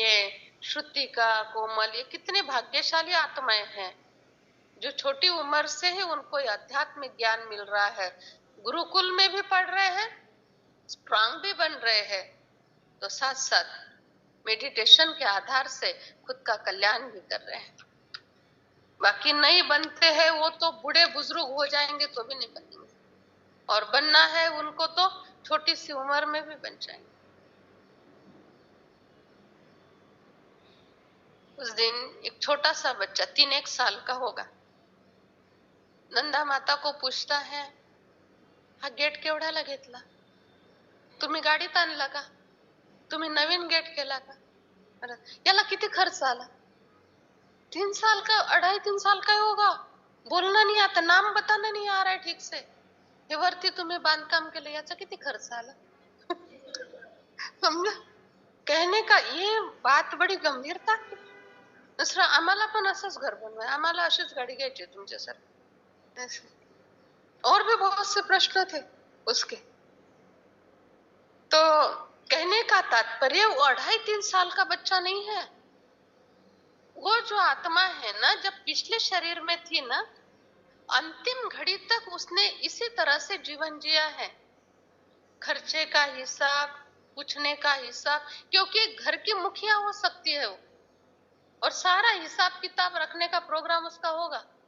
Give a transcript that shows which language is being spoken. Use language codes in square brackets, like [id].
[hi] ये श्रुतिका, कोमल, ये कितने भाग्यशाली आत्माएं हैं जो छोटी उम्र से ही उनको आध्यात्मिक ज्ञान मिल रहा है, गुरुकुल में भी पढ़ रहे हैं, स्ट्रांग भी बन रहे हैं, तो साथ साथ मेडिटेशन के आधार से खुद का कल्याण भी कर रहे हैं। बाकी नहीं बनते हैं वो तो बूढ़े बुजुर्ग हो जाएंगे तो भी नहीं बनेंगे, और बनना है उनको तो छोटी सी उम्र में भी बन जाएंगे। उस दिन एक छोटा सा बच्चा 3-1 साल का होगा, नंदा माता को पूछता है, [mr] हा गेट केवढ्याला घेतला, तुम्ही गाडीत आणला का, तुम्ही नवीन गेट केला का, याला किती खर्च आला। [hi] 3 साल का, 2.5-3 साल का होगा, बोलना नहीं आता, नाम बताना नहीं आ रहा है ठीक से, [mr] हे वरती तुम्ही बांधकाम केलं याचा किती खर्च आला। [hi] समजा कहने का ये बात बड़ी गंभीरता की। [mr] दुसरं आम्हाला पण असंच घर बनवाय, आम्हाला अशीच गाडी घ्यायची तुमच्यासारखी, [hi] और भी बहुत से प्रश्न थे उसके। तो कहने का तात्पर्य वो 2.5-3 साल का बच्चा नहीं है, वो जो आत्मा है ना, जब पिछले शरीर में थी ना, अंतिम घड़ी तक उसने इसी तरह से जीवन जिया है, खर्चे का हिसाब, पूछने का हिसाब, क्योंकि घर की मुखिया हो सकती है वो, और सारा हिसाब किताब रखने का प्रोग्राम उसका होगा।